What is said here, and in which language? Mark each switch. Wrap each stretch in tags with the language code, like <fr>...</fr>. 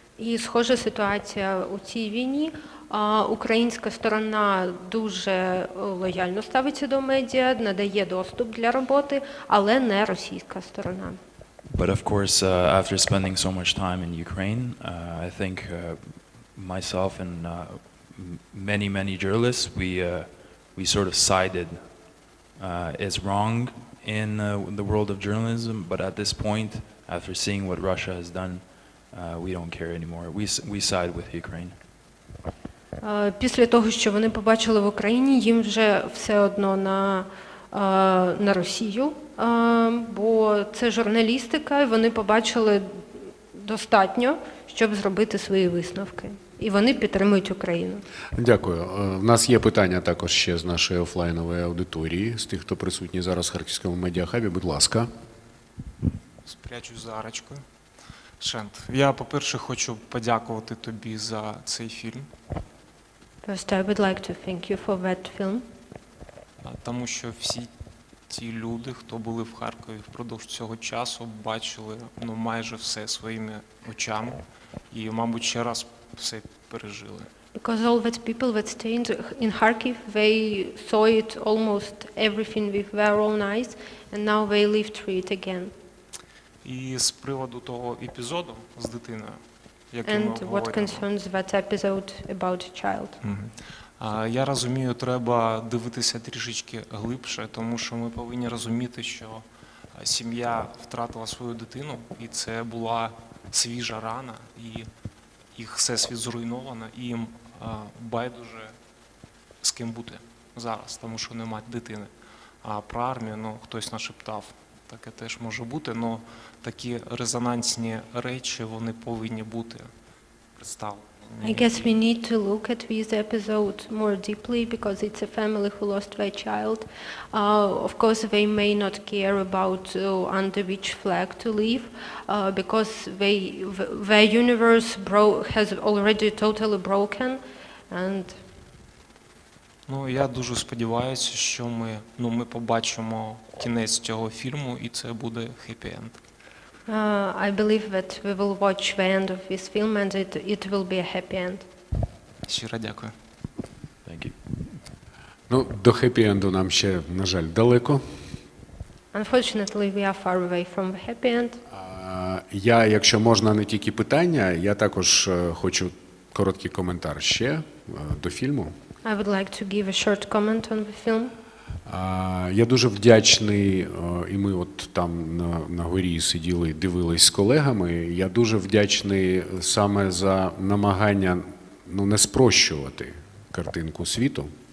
<uk>І схожа ситуація у цій війні. Українська сторона дуже лояльно ставиться до медіа, надає доступ для роботи, але не російська сторона.</uk> <en>But of course, after spending so much time in Ukraine, I think myself and many journalists, we sort of sided as wrong in the world of journalism. But at this point, after seeing what Russia has done, we don't care anymore. We side with Ukraine.</en> <uk>Після того, що вони побачили в Україні, їм вже все одно на Росію, бо це журналістика, і вони побачили достатньо, щоб зробити свої висновки. І вони підтримують Україну. Дякую. У нас є питання також ще з нашої офлайнової аудиторії, з тих, хто присутній зараз в Харківському медіахабі. Будь ласка. Спрячусь за арочкою. Шент, я, по-перше, хочу подякувати тобі за цей фільм.</uk> <en>First, I would like to thank you for that film.</en> <uk>Тому що всі ті люди, хто були в Харкові впродовж цього часу, бачили майже все своїми очами і, мабуть, ще раз все пережили.</uk> <en>Because all the people that stayed in Kharkiv, they saw it almost everything with their own eyes, and now they live through it again.</en> <uk>І з приводу того епізоду з дитиною, який ми</uk> <en>And what</en> <uk>обговорюємо.</uk> <en>concerns that episode about a child?</en> <uk>Я розумію, треба дивитися трішечки глибше, тому що ми повинні розуміти, що сім'я втратила свою дитину, і це була свіжа рана, і їх всесвіт зруйновано, і їм байдуже з ким бути зараз, тому що немає дитини. А про армію, хтось нашептав, таке теж може бути, але такі резонансні речі, вони повинні бути представлені.</uk> <en>I guess we need to look at this episode more deeply because it's a family who lost their child. Of course, they may not care about under which flag to live because their universe has already totally broken. And</en> <uk>Я дуже сподіваюся, що ми побачимо кінець цього фільму, і це буде хеппі-енд.</uk> <en>I believe that we will watch the end of this film and it will be a happy end.</en> <uk>Щиро дякую.</uk> <en>Thank you.</en> <uk>До хеппі-енду нам ще, на жаль, далеко.</uk> <en>Unfortunately, we are far away from the happy end.</en> <uk>Я, якщо можна, не тільки питання, я також хочу короткий коментар ще до фільму.</uk> <en>I would like to give a short comment on the film.</en> <uk>Я дуже вдячний, і ми от там на горі сиділи, дивились з колегами, я дуже вдячний саме за намагання не спрощувати картинку світу.</uk>